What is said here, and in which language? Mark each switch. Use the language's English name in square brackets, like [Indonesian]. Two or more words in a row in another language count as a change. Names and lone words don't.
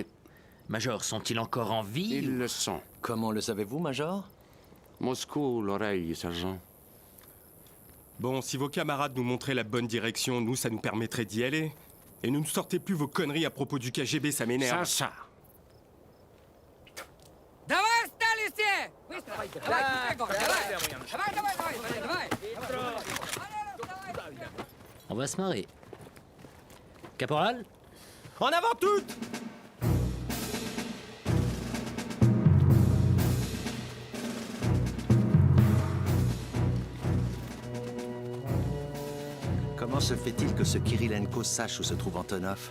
[French] Major, sont-ils encore en vie? Ils le sont. Comment le savez-vous, Major? Moscou, l'oreille, sergent. Bon, si vos camarades nous montraient la bonne direction, nous, ça nous permettrait d'y aller. Et ne nous sortez plus vos conneries à propos du KGB, ça m'énerve. Ça. [Russian] Давай встали все! Быстро! Давай, давай! [French] On va se marrer. Caporal? En avant toutes! Comment se fait-il que ce Kirilenko sache où se trouve Antonov?